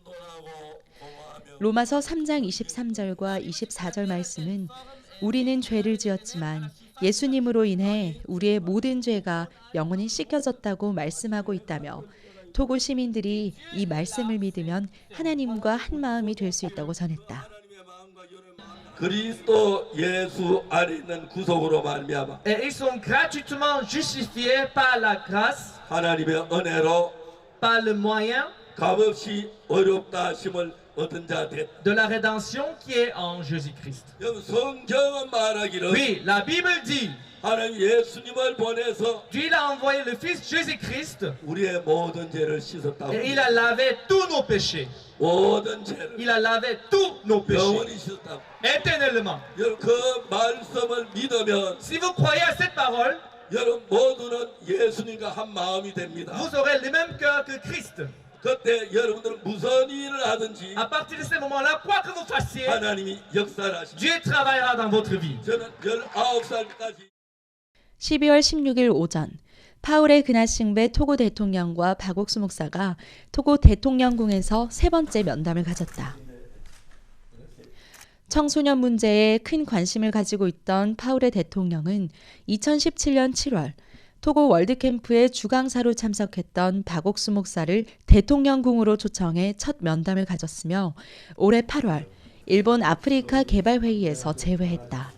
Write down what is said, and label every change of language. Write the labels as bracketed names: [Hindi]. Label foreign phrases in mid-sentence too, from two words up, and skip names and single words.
[Korean] 로마서 3장 23절과 24절 말씀은 우리는 죄를 지었지만 예수님으로 인해 우리의 모든 죄가 영원히 씻겨졌다고 말씀하고 있다며 토고 시민들이 이 말씀을 믿으면 하나님과 한 마음이 될 수 있다고 전했다. 그리스도 예수 안에 있는 구속으로 말미암아 [French] Et ils sont gratuitement justifiés par la grâce, [Korean] 하나님의 은혜로 [French] par le moyen [Korean] 값없이 어렵다 하심을 얻은 자 됐다. [French] de la rédemption qui est en Jésus-Christ. [Korean] 성경은 말하기를 [French] Oui, la Bible dit, [Korean] 하나님 예수님을 보내서 [French] Dieu il a envoyé le Fils Jésus-Christ [Korean] 우리의 모든 죄를 씻었다고. [French] et il a lavé tous nos péchés. [Korean] 모든 죄를 [French] Il a lavé tous nos [Korean] 영원히 [French] péchés [Korean] 씻었다고. [French] éternellement. [Korean] 여러분 그 말씀을 믿으면 [French] Si vous croyez à cette parole, [Korean] 여러분 모두는 예수님과 한 마음이 됩니다. [French] vous aurez le même cœur que Christ. [Korean] 그때 여러분들은 무슨 일을 하든지 [French] À partir de ce moment-là, quoi que vous fassiez, [Korean] 하나님이 역사를 하십니다. [French] Dieu travaillera dans votre vie. [Korean] 저는 19살까지 12월 16일 오전 파울의 그나싱베 토고 대통령과 박옥수 목사가 토고 대통령궁에서 세 번째 면담을 가졌다. 청소년 문제에 큰 관심을 가지고 있던 파울의 대통령은 2017년 7월 토고 월드캠프에 주강사로 참석했던 박옥수 목사를 대통령궁으로 초청해 첫 면담을 가졌으며 올해 8월 일본 아프리카 개발회의에서 재회했다.